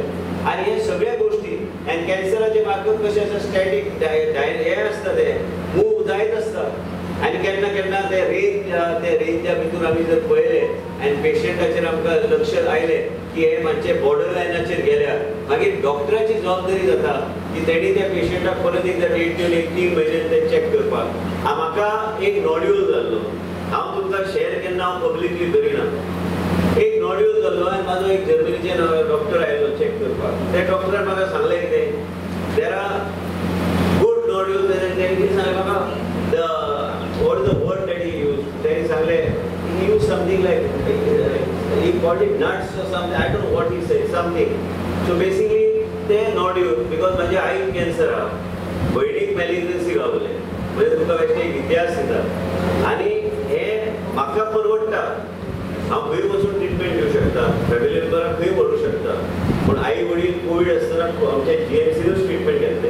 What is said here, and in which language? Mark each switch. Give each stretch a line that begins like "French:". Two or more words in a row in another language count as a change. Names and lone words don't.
Konkani: आणि हे सगळ्या गोष्टी आणि कॅन्सराचे मार्कर कशे आसा स्टॅटिक हे आसता, ते मूव जायत आसता आणि केन्ना केन्ना ते रेंजच्या भितर आमी जर पळयले आनी पेशंटाचेर आमकां लक्ष आयलें की हे मातशे बॉर्डर लायनाचेर गेल्यार मागीर डॉक्टराची जबाबदारी जाता की तेणी त्या पेशंटाक परत एकदां डेट दिवन 1-3 म्हयने ते चॅक करपाक. म्हाका एक नॉड्यूल जाल्लो, हांव तुमकां शेअर केन्ना हांव पब्लिकली करिना. एक नॉड्यूल जाल्लो आनी म्हाजो एक जर्मनीचे डॉक्टर आयलो चॅक करपाक. त्या डॉक्टरान म्हाका सांगलें कितें,
English: There are good nodules
Konkani: आनी तेणी सांगलें म्हाका
English: what is the word that he used.
Konkani: तेणी सांगलें
English: he used something like he called it nuts or something. I don't know what he said, something. So basically, they not you because
Konkani: माझे आई कॅन्सर हा, बहिणीक मॅलिग्नन्सी गावले, म्हणजे तुका बेश्टे एक इतिहास दिता आणि हे म्हाका परवडटा. हांव खंय वचून ट्रिटमेंट घेवं शकता, फॅमिली मेंबराक खंय व्हरू शकता. पूण आई वडील कोविड आसतना आमच्या GMCनूच ट्रिटमेंट घेतले.